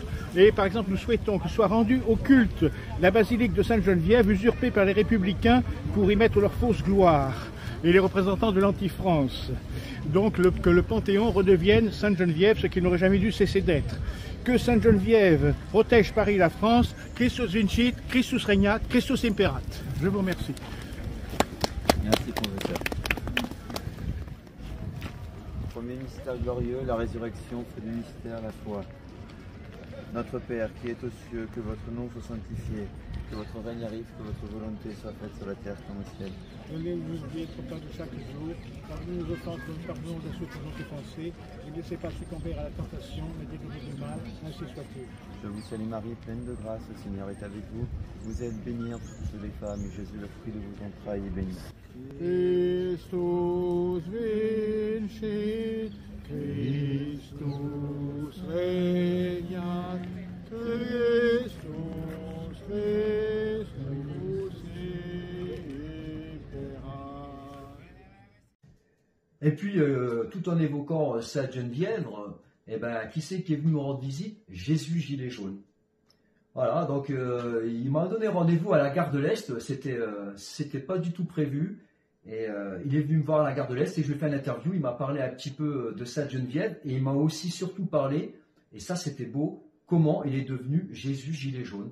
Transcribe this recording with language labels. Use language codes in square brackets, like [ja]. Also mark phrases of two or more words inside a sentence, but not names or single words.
[fr] Et par exemple, nous souhaitons que soit rendue au culte la basilique de Sainte Geneviève, usurpée par les républicains pour y mettre leur fausse gloire, et les représentants de l'anti-France. Donc que le Panthéon redevienne Sainte Geneviève, ce qui n'aurait jamais dû cesser d'être. Que Sainte Geneviève protège Paris et la France. [la] Christus vincit, Christus regnat, Christus imperat. [fr] Je vous remercie. Merci, professeur. Premier mystère glorieux, la résurrection, fait du mystère la foi. Notre Père qui est aux cieux, que votre nom soit sanctifié, que votre règne arrive, que votre volonté soit faite sur la terre comme au ciel. Donnez-nous notre pain de chaque jour, pardonnez nos offenses, nous pardonnons à ceux qui nous ont offensés, ne laissez pas succomber à la tentation, mais délivrez du mal, ainsi soit-il. Je vous salue Marie, pleine de grâce, le Seigneur est avec vous. Vous êtes bénie entre toutes les femmes, et Jésus, le fruit de vos entrailles, est béni. [la] Christus vincit, Christus regnat, Christus imperat. [fr] Et puis, tout en évoquant Sainte Geneviève, qui c'est qui est venu me rendre visite? Jésus gilet jaune. Voilà, donc il m'a donné rendez-vous à la gare de l'Est, c'était pas du tout prévu. Et il est venu me voir à la gare de l'Est et je lui ai fait une interview, il m'a parlé un petit peu de Sainte Geneviève et il m'a aussi surtout parlé, et ça c'était beau, comment il est devenu Jésus gilet jaune.